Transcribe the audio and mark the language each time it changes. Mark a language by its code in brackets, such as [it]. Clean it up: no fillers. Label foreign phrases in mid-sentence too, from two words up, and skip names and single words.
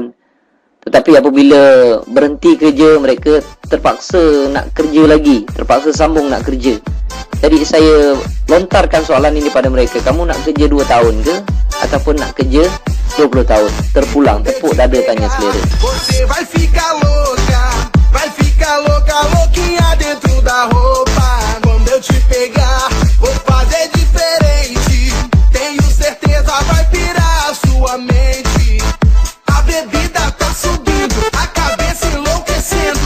[ms] Tetapi apabila berhenti kerja, mereka terpaksa nak kerja lagi, terpaksa sambung nak kerja. Jadi saya lontarkan soalan ini pada mereka, kamu nak kerja 2 tahun ke ataupun nak kerja 20 tahun? Terpulang, tepuk dada tanya selera. [pt] Você vai ficar louca, louquinha dentro da roupa. Quando eu te pegar, vou fazer diferente. Tenho certeza vai pirar a sua mente. A bebida tá subindo, a cabeça enlouquecendo.